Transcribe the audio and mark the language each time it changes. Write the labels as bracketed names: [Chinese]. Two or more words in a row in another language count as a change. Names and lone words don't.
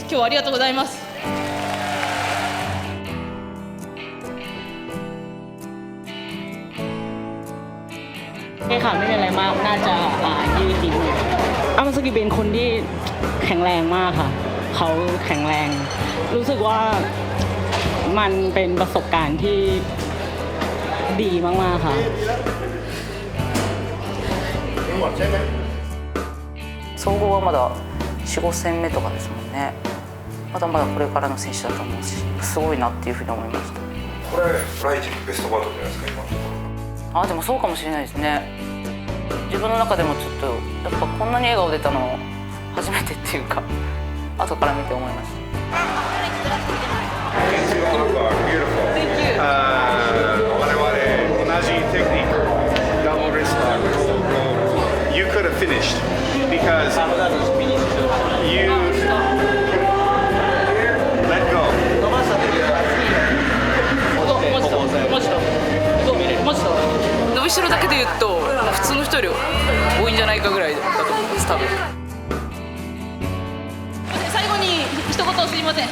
[Japanese] 今日はありがとうございます。 [Thai] ค่ะไม่เป็นไรมากน่าจะยืดดีอามาสกิเป็นคนที่แข็งแรงมากค่ะเขาแข็งแรงรู้สึกว่ามันเป็นประสบการณ์ที่ ดีมากๆค่ะ [Japanese] 総合はまだ4、5戦目とかですもんね。まだまだこれからの選手だと思うし、すごいなっていうふうに思いました。これライジンベストバトルじゃないですか今。でもそうかもしれないですね。自分の中でもちょっとやっぱこんなに笑顔出たの初めてっていうか、後から見て思いました。我々同じテクニック、ダブルレスラー、 [English] You could have finished because you let go。 [Japanese] 伸びしろだけで言うと普通の人より多いんじゃないかぐらいだと思います多分。最後に一言すいません。